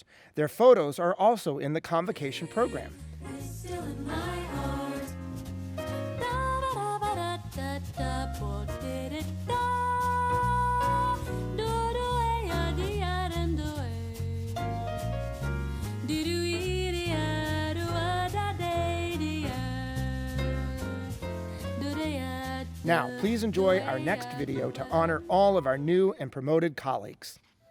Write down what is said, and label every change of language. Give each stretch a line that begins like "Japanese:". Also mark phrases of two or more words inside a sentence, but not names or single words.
English: Their photos are also in the Convocation program. Still in my heart. Da-da-da-ba-da-da-da-bo-di-di-da. Do-do-ay-ya-di-ya-dan-do-ay. Di-do-ee-di-ya-do-ah-da-day-di-ya. Do-da-ya. Now, please enjoy our next video to honor all of our new and promoted colleagues.